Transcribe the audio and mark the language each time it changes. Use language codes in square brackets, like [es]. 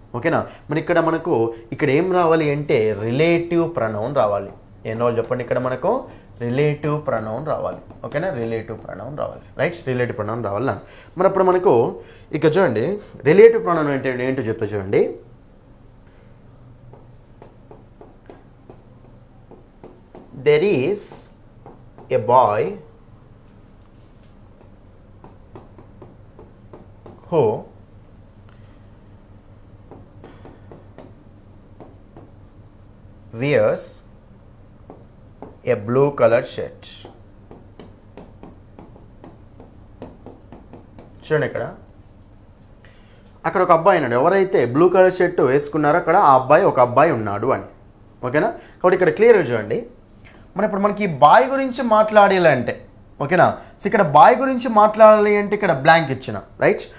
[te] ఓకేనా, మరి ఇక్కడ మనకు ఇక్కడ ఏం రావాలి అంటే రిలేటివ్ ప్రొనౌన్ రావాలి. ఏం రావాలి చెప్పండి, ఇక్కడ మనకు రిలేటివ్ ప్రొనౌన్ రావాలి. ఓకేనా, రిలేటివ్ ప్రొనౌన్ రావాలి, రైట్. రిలేటివ్ ప్రొనౌన్ రావాలి. మరి అప్పుడు మనకు ఇక్కడ చూడండి రిలేటివ్ ప్రొనౌన్ అంటే ఏంటో చెప్తా చూడండి. [en] There is a boy who wears a blue colored shirt. [te] చూడండి ఇక్కడ అక్కడ ఒక అబ్బాయి ఉన్నాడు. ఎవరైతే బ్లూ కలర్ షర్ట్ వేసుకున్నారో అక్కడ ఆ అబ్బాయి ఒక అబ్బాయి ఉన్నాడు అని. ఓకేనా, కాబట్టి ఇక్కడ క్లియర్గా చూడండి. మరి ఇప్పుడు మనకి బాయ్ గురించి మాట్లాడాలి అంటే ఓకేనా, సో ఇక్కడ బాయ్ గురించి మాట్లాడాలి అంటే ఇక్కడ బ్లాంక్ ఇచ్చిన, రైట్.